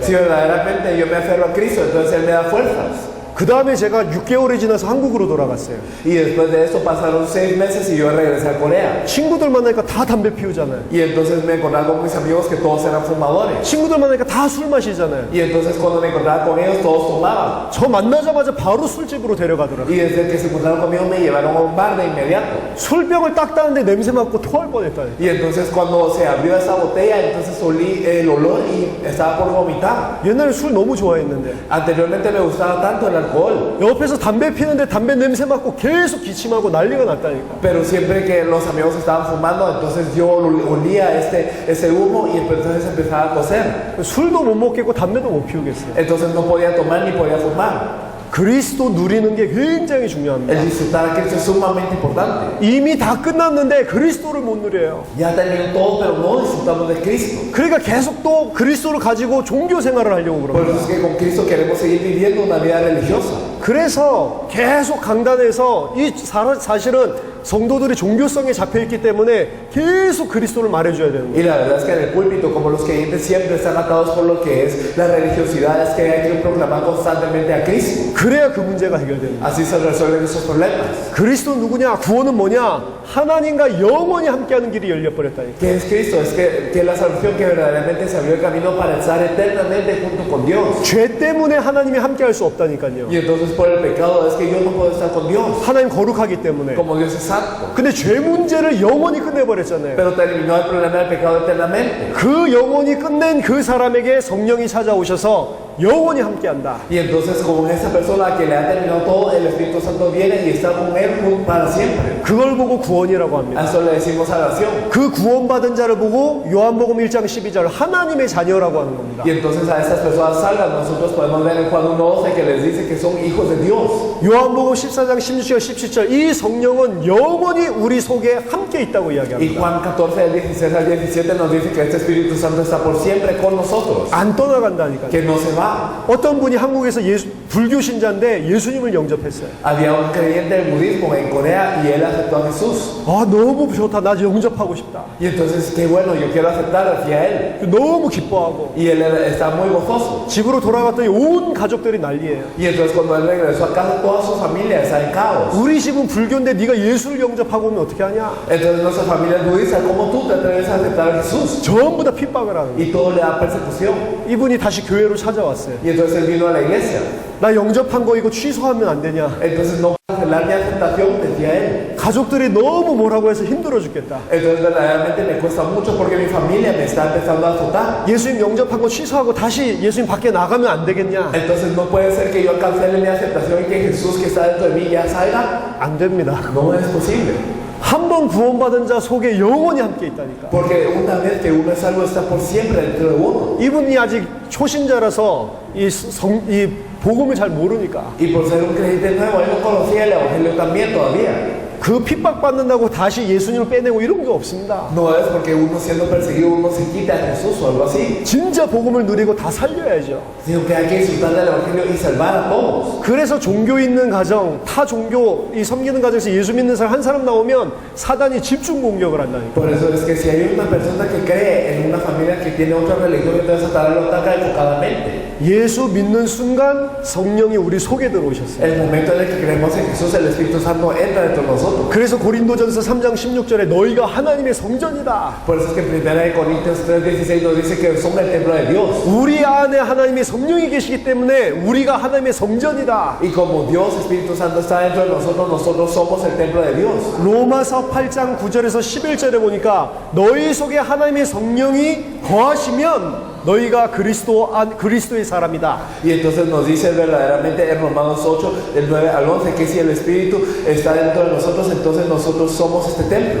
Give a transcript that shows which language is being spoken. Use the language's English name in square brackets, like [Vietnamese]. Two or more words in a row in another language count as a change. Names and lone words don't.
[Spanish] Si verdaderamente yo me aferro a Cristo, entonces Él me da fuerzas. [Korean] 그 다음에 제가 6개월이 지나서 한국으로 돌아갔어요. [Spanish] Y después de esto pasaron 6 meses y yo regresé a Corea. [Korean] 친구들 만나니까 다 담배 피우잖아요. [Spanish] Y entonces me encontraba con mis amigos que todos eran fumadores. [Korean] 친구들 만나니까 다 술 마시잖아요. [Spanish] Y entonces cuando me encontraba con ellos todos tomaban. [Korean] 저 만나자마자 바로 술집으로 데려가더라고요. [Spanish] Y desde que se encontraron conmigo me llevaron a un bar de inmediato. [Korean] 술병을 딱 따는데 냄새 맡고 토할 뻔했다니까. [Spanish] Y entonces cuando se abrió esa botella, entonces olí el olor y estaba por vomitar. [Korean] 옛날에 술 너무 좋아했는데 [Spanish] Anteriormente me gustaba tanto el alcohol. [Korean] 옆에서 담배 피는데 담배 냄새 맡고 계속 기침하고 난리가 났다니까. [Spanish] Pero siempre que los amigos estaban fumando, entonces yo olía ese humo y entonces empezaba a toser. [Korean] 술도 못 먹겠고 담배도 못 피우겠어요. [Spanish] Entonces no podía tomar ni podía fumar. [Korean] 그리스도 누리는 게 굉장히 [Spanish] El [Korean] 중요합니다. [Spanish] disfrutar a Cristo es sumamente importante. [Korean] 이미 다 끝났는데 그리스도를 못 누려요. [Spanish] Ya terminó todo, pero no disfrutamos de Cristo. [Korean] 그러니까 계속 또 그리스도를 가지고 종교 생활을 하려고 [Spanish] Por [Korean] 그럽니다. [Spanish] eso es que con Cristo queremos seguir viviendo una vida religiosa. [Korean] 그래서 계속 강단에서 이 사실은 성도들이 종교성에 잡혀있기 때문에 계속 그리스도를 말해줘야 되는 거예요. [Spanish] Y la verdad es que en el púlpito, como los creyentes siempre están atados por lo que es la religiosidad, es que hay que proclamar constantemente a Cristo. [Korean] 그래야 그 문제가 해결됩니다. [Spanish] Así se resuelven esos problemas. [Korean] 그리스도 누구냐? 구원은 뭐냐? 하나님과 영원히 함께하는 길이 열려버렸다니까. [Spanish] ¿Qué es Cristo? Es que es la salvación que verdaderamente se abrió el camino para estar eternamente junto con Dios. [Korean] 죄 때문에 하나님이 함께할 수 없다니까요. [Spanish] Y entonces por el pecado es que yo no puedo estar con Dios, [Korean] 하나님 거룩하기 때문에. [Spanish] como Dios es santo. [Korean] 근데 죄 문제를 영원히 끝내버렸잖아요. [Spanish] Pero terminó el problema del pecado eternamente. [Korean] 그 영원히 끝낸 그 사람에게 성령이 찾아오셔서 영원히 함께한다. [Spanish] Y entonces con esa persona que le ha terminado todo, el Espíritu Santo viene y está con él para siempre. [Korean] 그걸 보고 구원이라고 합니다. [Spanish] A eso le decimos salvación. [Korean] 그 구원받은 자를 보고 요한복음 1장 12절 하나님의 자녀라고 하는 겁니다. [Spanish] Y entonces a estas personas salvas nosotros podemos ver en Juan 1:12 que les dice que son hijos de Dios. [Korean] 요한복음 14장 16절 17절 이 성령은 영원히 우리 속에 함께 있다고 [Spanish] Y [Korean] 이야기합니다. [Spanish] Juan 14 del 16 al 17 nos dice que este Espíritu Santo está por siempre con nosotros, [Korean] 안 떠나간다니까요. [Spanish] que no se va. [Korean] 어떤 분이 한국에서 불교 신자인데 예수님을 영접했어요. [Spanish] Había un creyente del budismo en Corea y él aceptó a Jesús. [Korean] 아 너무 좋다. 나 영접하고 싶다. [Spanish] Y entonces, qué bueno, yo quiero aceptar hacia él. [Korean] 너무 기뻐하고 [Spanish] Y él está muy gozoso. [Korean] 집으로 돌아갔더니 온 가족들이 난리예요. [Spanish] Y entonces cuando él regresó a casa, toda su familia está en caos. [Korean] 우리 집은 불교인데 네가 예수를 영접하고 오면 어떻게 하냐? [Spanish] Entonces nuestra familia es budista, ¿cómo tú te atreves a aceptar a Jesús? [Korean] 전부 다 핍박을 하는 거예요. [Spanish] Y todo le da persecución. [Korean] 이분이 다시 교회로 찾아왔어요. [Spanish] Y entonces él vino a la iglesia. [Korean] 나 영접한 거 이거 취소하면 안 되냐? [Spanish] Entonces no puedo cancelar mi aceptación, decía él. [Korean] 가족들이 너무 뭐라고 해서 힘들어 죽겠다. [Spanish] Entonces verdaderamente me cuesta mucho porque mi familia me está empezando a azotar. [Korean] 예수님 영접한 거 취소하고 다시 예수님 밖에 나가면 안 되겠냐? [Spanish] Entonces no puede ser que yo cancele mi aceptación y que Jesús que está dentro de mí ya salga. [Korean] 안 됩니다. [Spanish] No es posible. [Korean] 한 번 구원받은 자 속에 영원히 함께 있다니까. [Spanish] Porque una vez que uno es salvo está por siempre dentro de uno. [Korean] 이분이 아직 초신자라서 이 복음을 잘 모르니까 [Spanish] Y por ser un creyente nuevo, él no conocía el evangelio también todavía. [Korean] 그 핍박받는다고 다시 예수님을 빼내고 이런 게 없습니다. [Spanish] No es porque uno siendo perseguido uno se quita a Jesús o algo así, [Korean] 진짜 복음을 누리고 다 살려야죠. [Spanish] sino que hay que disfrutar del evangelio y salvar a todos. [Korean] 그래서 종교 있는 가정, 타 종교 이 섬기는 가정에서 예수 믿는 사람 한 사람 나오면 사단이 집중 공격을 한다니까. [Spanish] Por eso es que si hay una persona que cree en una familia que tiene otra religión, entonces Satanás lo ataca enfocadamente. [Korean] 예수 믿는 순간 성령이 우리 속에 들어오셨어요. [Spanish] El momento en el que creemos en Jesús, el Espíritu Santo entra dentro de nosotros. [Korean] 그래서 고린도전서 3장 16절에 너희가 하나님의 성전이다. [Spanish] Por eso es que en 1 Corintios 3:16 nos dice que son el templo de Dios. [Korean] 우리 안에 하나님의 성령이 계시기 때문에 우리가 하나님의 성전이다. [Spanish] Y como Dios, Espíritu Santo está dentro de nosotros, nosotros somos el templo de Dios. [Korean] 로마서 8장 9절에서 11절에 보니까 너희 속에 하나님의 성령이 거하시면 너희가 그리스도의 사람이다. [Spanish] Y entonces nos dice verdaderamente en Romanos 8, del 9 al 11, que si el Espíritu está dentro de nosotros, entonces nosotros somos este templo.